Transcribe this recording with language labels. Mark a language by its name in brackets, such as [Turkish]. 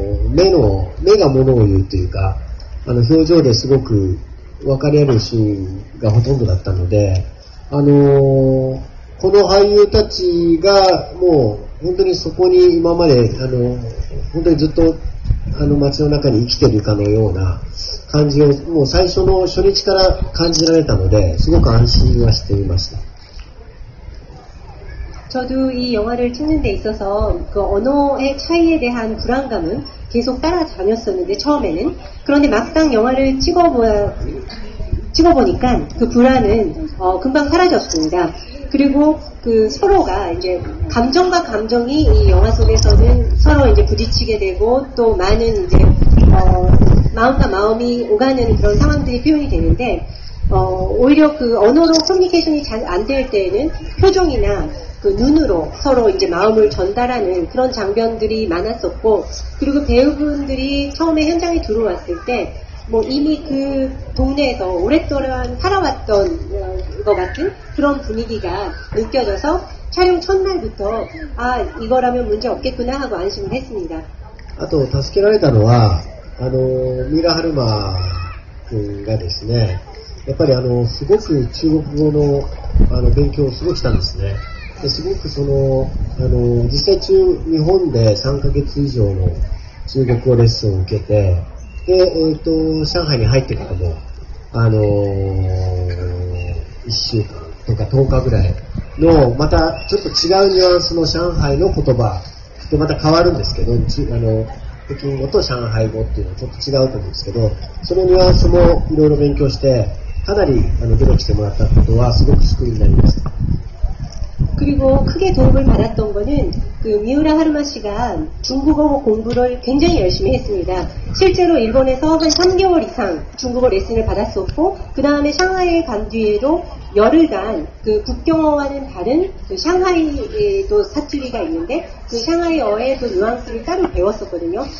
[Japanese] 目がものを言うというか表情ですごく分かり合えるシーンがほとんどだったので、この俳優たちがもう本当にそこに今まで本当にずっと街の中に生きているかのような感じをもう最初の初日から感じられたのですごく安心はしていました。 [Korean] 저도 이 영화를 찍는 데 있어서 그 언어의 차이에 대한 불안감은 계속 따라다녔었는데 처음에는 그런데 막상 영화를 찍어보니까 그 불안은 금방 사라졌습니다. 그리고 그 서로가 이제 감정과 감정이 이 영화 속에서는 서로 이제 부딪히게 되고 또 많은 이제 마음과 마음이 오가는 그런 상황들이 표현이 되는데 오히려 그 언어로 커뮤니케이션이 잘 안 될 때에는 표정이나 그 눈으로 서로 이제 마음을 전달하는 그런 장면들이 많았었고 그리고 배우분들이 처음에 현장에 들어왔을 때 뭐 이미 그 동네에서 오랫동안 살아왔던 것 같은 그런 분위기가 느껴져서 촬영 첫날부터 아 이거라면 문제 없겠구나 하고 안심을 했습니다. [Japanese] あと助けられたのはミラ・ハルマ君がですねやっぱりすごく中国語の勉強をすごくしたんですね。ですごく実際日本で3ヶ月以上の中国語レッスンを受けてで、上海に入ってからも1週間とか10日ぐらいのまたちょっと違うニュアンスの上海の言葉でまた変わるんですけど北京語と上海語っていうのはちょっと違うと思うんですけどそのニュアンスもいろいろ勉強してかなり努力してもらったことはすごく救いになりました。 [Korean] 그리고 크게 도움을 받았던 거는 그 미우라 하루마 씨가 중국어 공부를 굉장히 열심히 했습니다. 실제로 일본에서 한 3개월 이상 중국어 레슨을 받았었고, 그 다음에 샹하이에 간 뒤에도 열흘간 그 국경어와는 다른 그 샹하이에도 사투리가 있는데 그 샹하이어의 그 뉘앙스를 따로 배웠었거든요.